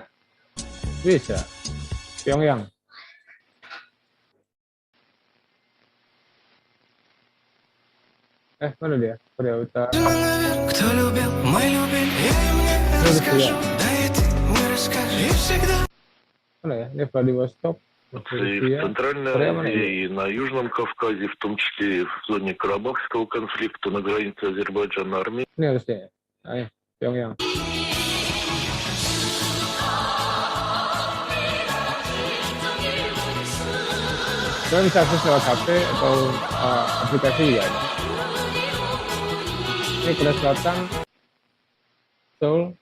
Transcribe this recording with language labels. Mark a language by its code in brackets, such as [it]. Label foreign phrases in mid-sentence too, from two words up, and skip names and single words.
[id] Bisa. Pyongyang. Mana dia? Korea Utara. Mana ya? Ini Vladivostok. [ru] И в Центральной Азии, и на Южном Кавказе, в том числе в зоне Карабахского конфликта, на границе Азербайджана-Армении. [id] Ini harusnya. Ayo, Pyongyang. Kalian bisa akses lewat HP atau aplikasi ya. Ini Korea Selatan, Seoul.